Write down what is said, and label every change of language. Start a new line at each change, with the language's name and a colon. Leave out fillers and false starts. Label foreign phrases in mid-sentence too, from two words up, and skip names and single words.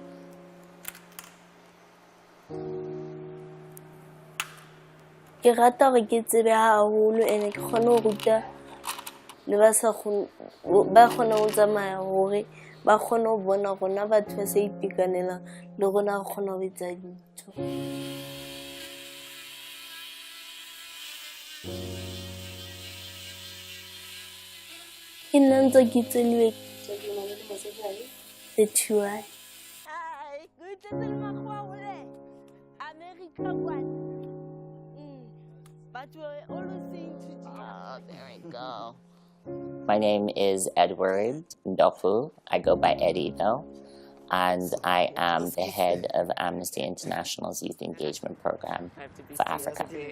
Southern Sotho: Ke rata gore ke tsebe haholo ene ke kgone go ruta le ba kgone go tsamaya gore ba kgone go bona rona batho ba sa itekanelang le rona re kgone go etsa dintho. Ke nna ntse ke tseliwe 31.
English: There we go. My name is Edward Ndofu. I go by Eddie though, and I am the head of Amnesty International's Youth Engagement Program for Africa.